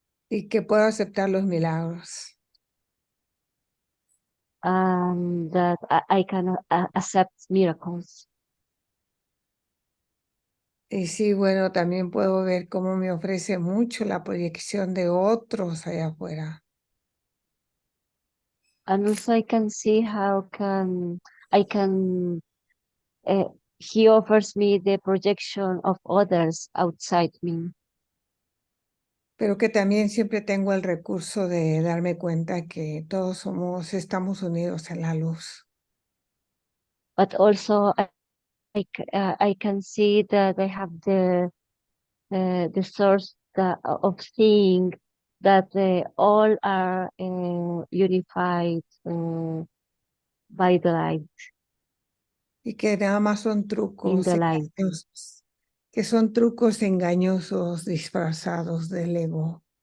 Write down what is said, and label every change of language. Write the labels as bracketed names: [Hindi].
[Spanish] Y que puedo aceptar los milagros. [English] and that I can accept miracles. [Spanish] Y sí, bueno, también puedo ver cómo me ofrece mucho la proyección de otros allá afuera. [English] And also I can see how can I can he offers me the projection of others outside me, [Spanish] Pero que también siempre tengo el recurso de darme cuenta que todos estamos unidos en la luz. [English] but also I can see that I have the source of seeing that all are unified by the light, [Spanish] Y que nada más son [English] in [Spanish] trucos [English] the light. [Spanish] engañosos, que son trucos engañosos disfrazados del ego.